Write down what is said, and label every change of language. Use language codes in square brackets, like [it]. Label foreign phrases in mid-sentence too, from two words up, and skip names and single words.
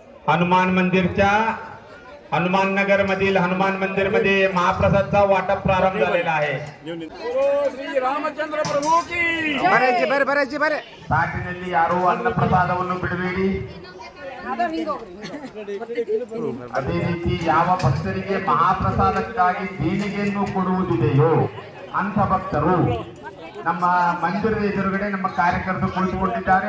[mr] हनुमान मंदिरच्या हनुमान नगर मधील हनुमान मंदिर मध्ये महाप्रसादचा वाटप प्रारंभ झालेला आहे. [hi] श्री रामचंद्र प्रभु की [kn] ತಾಟಿನಲ್ಲಿ ಯಾರು ಅನ್ನ ಪ್ರಸಾದವನ್ನು ಬಿಡಬೇಡಿ. ಅದೇ ರೀತಿ ಯಾವ ಭಕ್ತರಿಗೆ ಮಹಾಪ್ರಸಾದಕ್ಕಾಗಿ ದೇಣಿಗೆಯನ್ನು ಕೊಡುವುದಿದೆಯೋ ಅಂಥ ಭಕ್ತರು ನಮ್ಮ ಮಂದಿರದ ಎದುರುಗಡೆ ನಮ್ಮ ಕಾರ್ಯಕರ್ತರು ಕುಳಿತುಕೊಂಡಿದ್ದಾರೆ.